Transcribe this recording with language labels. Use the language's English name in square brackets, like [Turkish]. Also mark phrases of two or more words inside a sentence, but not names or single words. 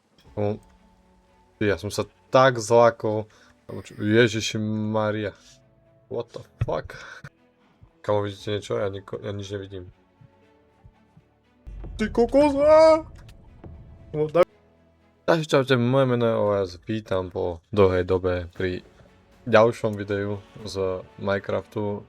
[Slovak] Ja som sa tak zlákol. Ježiši Maria. [English] What the fuck? [Slovak] Kamo, vidíte niečo? Ja nič nevidím. Ty kokos! Takže čaute, moje meno je OS, vítam po dlhej dobe pri ďalšom videu z Minecraftu.